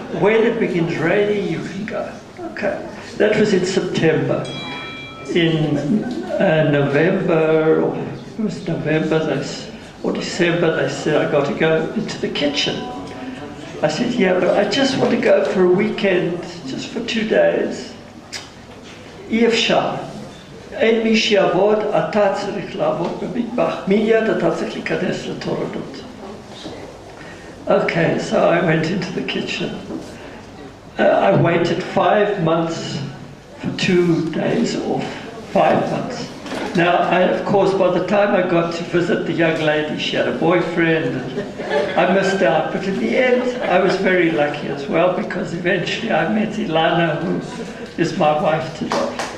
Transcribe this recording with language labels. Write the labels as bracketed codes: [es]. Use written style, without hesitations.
[en] When it begins raining, you can go. Okay, that was in September. In November, or it was November or December, they said I got to go into the kitchen. I said, yeah, but I just want to go for a weekend, just for 2 days. [he] אי אפשר. אין מי שיעבוד, אתה צריך לעבוד במטבח. מיד אתה צריך להיכנס לתורנות. [en] Okay, so I went into the kitchen. I waited 5 months for 2 days off. 5 months. Now, of course, by the time I got to visit the young lady, she had a boyfriend. And I missed out, but in the end, I was very lucky as well, because eventually I met Ilana, who is my wife today.